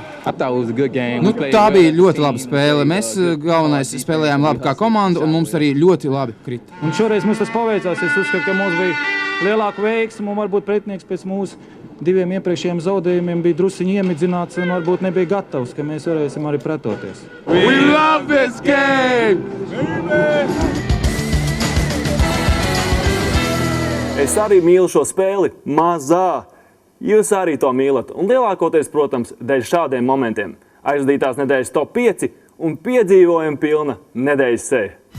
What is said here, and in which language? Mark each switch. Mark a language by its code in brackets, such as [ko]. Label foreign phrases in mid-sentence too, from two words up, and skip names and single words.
[lv] Tā bija ļoti laba spēle. Mēs galvenais spēlējām labi kā komanda un mums arī ļoti labi krita. Un šoreiz mums tas paveicās. Es uzskatu, ka mums bija lielāka veiksme un varbūt pretinieks pēc mūsu 2 iepriekšējiem zaudējumiem bija drusiņi iemidzināts un varbūt nebija gatavs, ka mēs varēsim arī pretoties. [en] We love this game! [lv] Es arī mīlu šo spēli, mazā. Jūs arī to mīlat. Un lielākoties, protams, dēļ šādiem momentiem. Aizvadītās nedēļas top 5 un piedzīvojuma pilna nedēļas seja.